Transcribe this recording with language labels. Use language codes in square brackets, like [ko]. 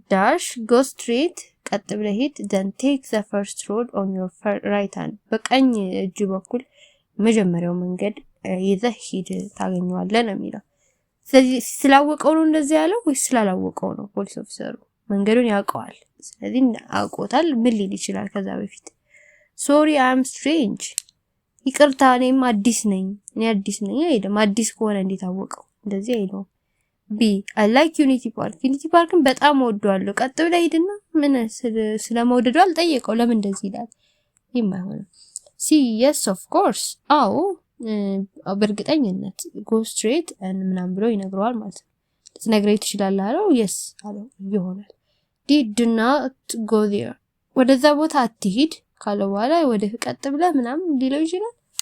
[en] dash go straight [am] ቀጥ ብለህ ሂድ [en] then take the first road on your right hand. [am] በቀኝ እጅ በኩል የመጀመሪያው መንገድ ይዘህ ሂድ ታገኘዋለህ ነው የሚለው። ስለዚህ ስላወቀው ነው እንደዚህ ያለው ወይስ ስላላወቀው ነው? ፖሊስ ኦፊሰሩ መንገዱን ያውቀዋል። ስለዚህ አውቆታል። ምን ሊል ይችላል ከዛ በፊት? [en] sorry I am strange [am] ይቅርታ እኔም አዲስ ነኝ አይደለም። አዲስ ከሆነ እንዴት አወቀው? እንደዚህ አይደለም። [en] B I like Unity Park. [am] Unity Parkን በጣም ወደዋለሁ። ቀጥ ብለህ ሂድና ምን ስለመውደዱ አልጠየቀው። ለምን እንደዚህ ይላል? ይማሆነ C [en] yes of course [am] አዎ በእርግጠኝነት [en] go straight and [am] ምናምን ብሎ ይነግረዋል ማለት ነው። ልትነግረኝ ትችላለህ አለው። yes አለው ይሆናል። D [en] do not go there [am] ወደዛ ቦታ አትሂድ ካለው በኋላ ወደ ቀጥ ብለህ ምናምን ሊለው ይችላል?